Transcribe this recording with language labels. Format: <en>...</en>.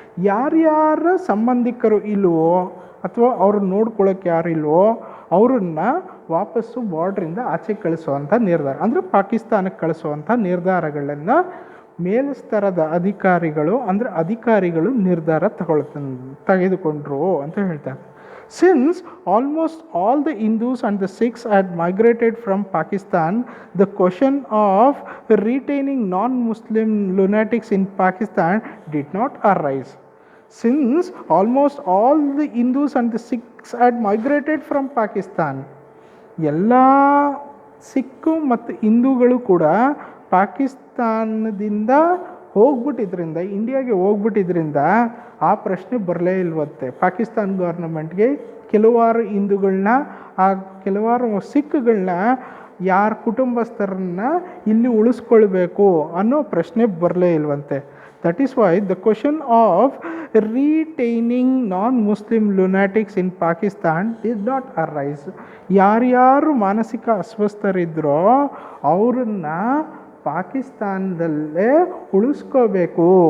<kn>ಯಾರ್ಯಾರ ಸಂಬಂಧಿಕರು ಇಲ್ವೋ ಅಥವಾ ಅವ್ರನ್ನ ನೋಡ್ಕೊಳ್ಳೋಕೆ ಯಾರು ಇಲ್ವೋ ಅವ್ರನ್ನ ವಾಪಸ್ಸು ಬಾರ್ಡ್ರಿಂದ ಆಚೆ ಕಳಿಸುವಂಥ ನಿರ್ಧಾರ, ಅಂದರೆ ಪಾಕಿಸ್ತಾನಕ್ಕೆ ಕಳಿಸುವಂಥ ನಿರ್ಧಾರಗಳನ್ನು ಮೇಲ್ಸ್ತರದ ಅಧಿಕಾರಿಗಳು ನಿರ್ಧಾರ ತೆಗೆದುಕೊಂಡ್ರು ಅಂತ ಹೇಳ್ತಾರೆ.</kn> <en>Since almost all the Hindus and the Sikhs had migrated from Pakistan, the question of retaining non-Muslim lunatics in Pakistan did not arise. Since almost all the Hindus and the Sikhs had migrated from Pakistan,</en> <kn>ಎಲ್ಲ ಸಿಕ್ಕು ಮತ್ತು ಹಿಂದೂಗಳು ಕೂಡ ಪಾಕಿಸ್ತಾನದಿಂದ ಹೋಗ್ಬಿಟ್ಟಿದ್ರಿಂದ, ಇಂಡಿಯಾಗೆ ಹೋಗ್ಬಿಟ್ಟಿದ್ರಿಂದ ಆ ಪ್ರಶ್ನೆ ಬರಲೇ ಇಲ್ವಂತೆ. ಪಾಕಿಸ್ತಾನ ಗೌರ್ಮೆಂಟ್ಗೆ ಕೆಲವಾರು ಹಿಂದೂಗಳನ್ನ, ಆ ಕೆಲವಾರು ಸಿಖ್ಗಳನ್ನ, ಯಾರ ಕುಟುಂಬಸ್ಥರನ್ನ ಇಲ್ಲಿ ಉಳಿಸ್ಕೊಳ್ಬೇಕು ಅನ್ನೋ ಪ್ರಶ್ನೆ ಬರಲೇ ಇಲ್ವಂತೆ.</kn> <en>That is why the question of retaining non-Muslim lunatics in Pakistan did not arise.</en> <kn>ಯಾರ್ಯಾರು ಮಾನಸಿಕ ಅಸ್ವಸ್ಥರಿದ್ರೋ ಅವ್ರನ್ನ ಪಾಕಿಸ್ತಾನದಲ್ಲೇ ಉಳಿಸ್ಕೋಬೇಕು.</kn>